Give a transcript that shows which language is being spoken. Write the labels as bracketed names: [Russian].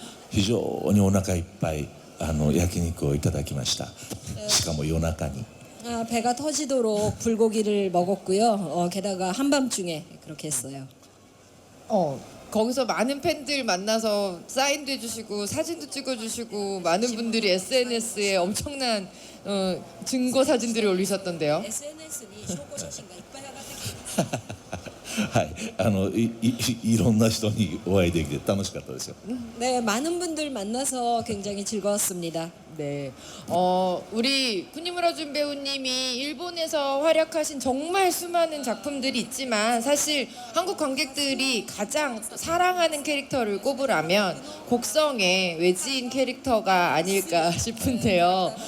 [Japanese] 非常にお腹いっぱい焼肉をいただきました。しかも夜中に。 [Korean] 배가 터지도록 불고기를 먹었고요. 게다가 한밤중에 그렇게 했어요. 거기서 많은 팬들 만나서 사인도 해주시고 사진도 찍어주시고 많은 분들이 SNS에 엄청난 증거 사진들을 올리셨던데요. [Japanese] SNS에証拠写真がいっぱい上がってきてはい、いろんな人にお会いできて楽しかったですよ。 [Korean] 네, 많은 분들 만나서 굉장히 즐거웠습니다. 네, 우리 쿠니무라준 배우님이 일본에서 활약하신 정말 수많은 작품들이 있지만 사실 한국 관객들이 가장 사랑하는 캐릭터를 꼽으라면 곡성의 외지인 캐릭터가 아닐까 싶은데요.